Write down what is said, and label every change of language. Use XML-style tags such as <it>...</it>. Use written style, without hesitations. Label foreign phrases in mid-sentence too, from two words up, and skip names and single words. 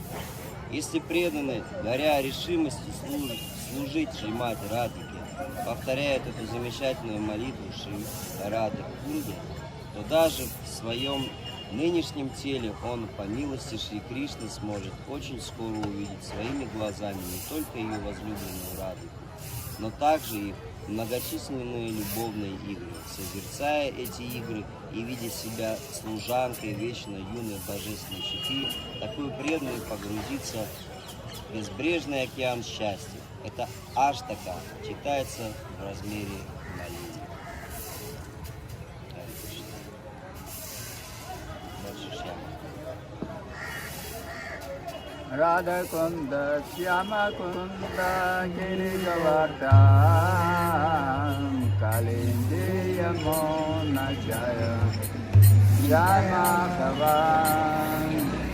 <ru>Если преданные, горя решимостью служить Шримати Радхике, повторяют эту замечательную молитву Шри Рады Кунды, то даже в своем нынешнем теле он, по милости Шри Кришны, сможет очень скоро увидеть своими глазами не только ее возлюбленную Радхику, но также их многочисленные любовные игры. Созерцая эти игры и видя себя служанкой вечно юной божественной четы, такой преданный погрузится в безбрежный океан счастья. Это аштака читается в размере молитвы.</ru> <sa>राधा कुण्ड श्याम कुण्ड गिरिगवर्धन कालिन्दी यमुना जय जय माधवन्.</sa>